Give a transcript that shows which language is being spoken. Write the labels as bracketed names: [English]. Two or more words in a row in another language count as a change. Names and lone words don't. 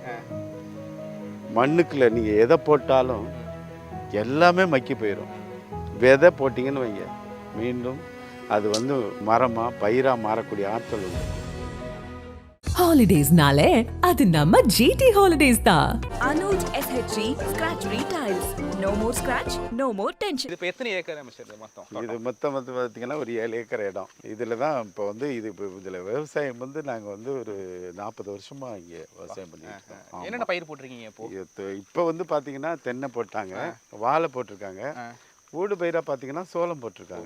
[Tamil] மண்ணுக்குள்ள நீங்கள் எதை போட்டாலும் எல்லாமே மக்கி போயிடும். விதை போட்டிங்கன்னு வைங்க, மீண்டும் அது வந்து மரமாக பயிராக மாறக்கூடிய ஆற்றல் உண்டு. ஹாலிடேஸ்னாலே அது நம்ம GT ஹாலிடேஸ் தான். [English] Anuj SHG Scratch Retiles. No more scratch, no more tension. [Tamil] இது இப்போ எத்தனை ஏக்கர் அமைச்சர் மொத்தம்? இது மொத்தம் வந்து பார்த்தீங்கன்னா ஒரு 7 ஏக்கர் இடம். இதில் தான் இப்போ வந்து இதில் விவசாயம் வந்து நாங்கள் வந்து ஒரு 40 வருஷமாக இங்கே விவசாயம் பண்ணிட்டு இருக்கோம். என்னென்ன பயிர் போட்டிருக்கீங்க இப்போ வந்து பார்த்தீங்கன்னா தென்னை போட்டாங்க, வாழை போட்டிருக்காங்க, ஊடு பயிராக பார்த்தீங்கன்னா சோளம் போட்டிருக்காங்க.